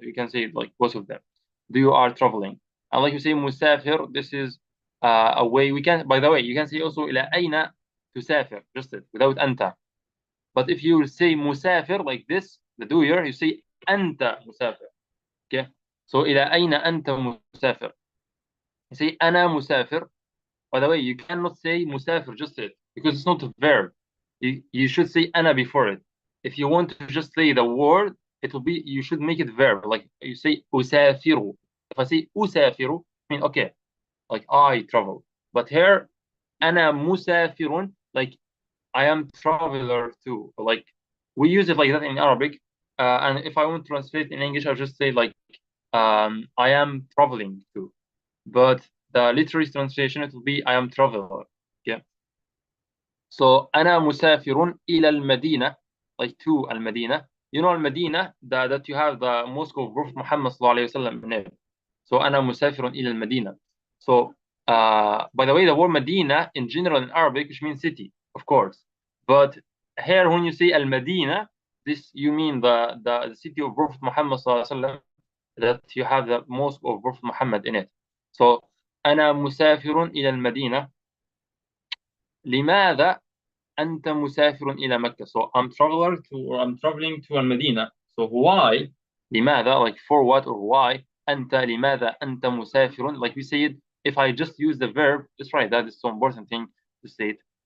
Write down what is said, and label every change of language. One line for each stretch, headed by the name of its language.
English: You can say like both of them. Do you are traveling? And like you say مسافر, this is a way we can. By the way, you can say also
Arabic: إلى أين تسافر,
English: just it, without أنت. But if you say مسافر like this, the doer, you say
Arabic: أنت مسافر.
English: Okay.
Arabic: So إلى أين أنت مسافر?
English: You say
Arabic: أنا مسافر.
English: By the way, you cannot say مسافر just it, because it's not a verb. You should say أنا before it. If you want to just say the word, it will be, you should make it verb. Like you say أسافر. If I say أسافر, I mean okay, like I travel. But here
Arabic: أنا مسافر,
English: like I am traveler too. Like we use it like that in Arabic. And if I want to translate in English, I'll just say like I am traveling too. But the literary translation, it will be I am traveler. Okay.
Arabic: So أنا مسافر إلى المدينة,
English: like to
Arabic: المدينة.
English: You know المدينة, that you have the mosque of Prophet Muhammad sallallahu alaihi wasallam in it.
Arabic: So أنا مسافر إلى المدينة.
English: So by the way, the word Medina in general in Arabic, which means city, of course. But here when you say al-Medina, this you mean the city of Prophet Muhammad sallallahu alaihi wasallam, that you have the mosque of Prophet Muhammad in it.
Arabic: So أنا مسافر إلى المدينة. لماذا أنت مسافر إلى مكة?
English: So I'm traveling to المدينة. So why? لماذا? Like for what or why? أنت,
Arabic: لماذا أنت مسافر?
English: Like we said, if I just use the verb, just right, that is so important thing to say it.